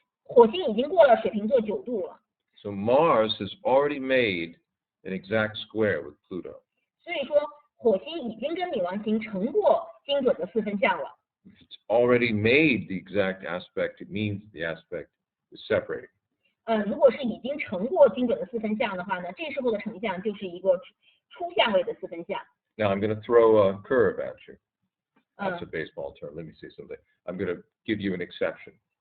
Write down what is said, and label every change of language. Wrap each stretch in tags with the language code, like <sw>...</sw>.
<zh>火星已经过了水瓶座9度了。</zh> <en>So Mars has already made an exact square with Pluto.</en> <zh>所以说，火星已经跟女王星成过精准的4分相了。</zh> <en>If it's already made the exact aspect, it means the aspect is separating.</en> <zh>如果是已经成过精准的4分相的话呢，这时候的成像就是一个出相位的4分相。</zh> <en>Now I'm going to throw a curve at you. That's a baseball term. Let me say something. I'm going to give you an exception.</en>